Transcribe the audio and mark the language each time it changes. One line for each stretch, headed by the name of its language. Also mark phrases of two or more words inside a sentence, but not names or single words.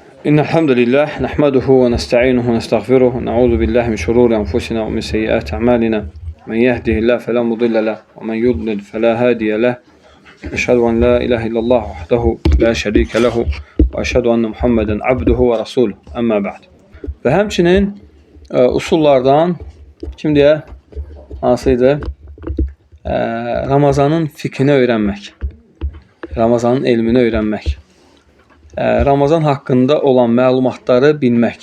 Arabic: إن الحمد لله نحمده ونستعينه ونستغفره ونعوذ بالله من شرور أنفسنا ومن سيئات أعمالنا من يهده الله فلا مضل له ومن يضلل فلا هادي له أشهد أن لا إله إلا الله وحده لا شريك له وأشهد أن محمدا عبده ورسوله. أما بعد.
Azerbaijani: Və həmçinin usullardan kim deyə hansıydı? Ramazanın fiqhini öyrənmək. Ramazanın elmini öyrənmək. Ramazan haqqında olan məlumatları bilmək.